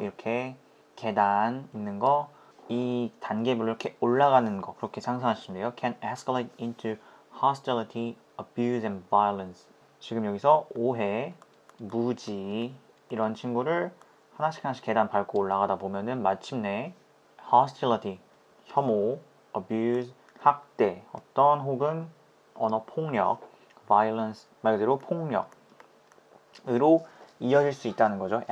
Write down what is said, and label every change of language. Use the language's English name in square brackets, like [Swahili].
[Korean] 이렇게 계단 있는 거, 이 단계별로 이렇게 올라가는 거, 그렇게 상상하시면 돼요. [English] can escalate into hostility, abuse and violence. [Korean] 지금 여기서 오해, 무지 이런 친구를 하나씩 계단 밟고 올라가다 보면은 마침내 hostility, 혐오, abuse, 학대, 어떤 혹은 언어 폭력, violence, 말 그대로 폭력으로 이어질 수 있다는 거죠.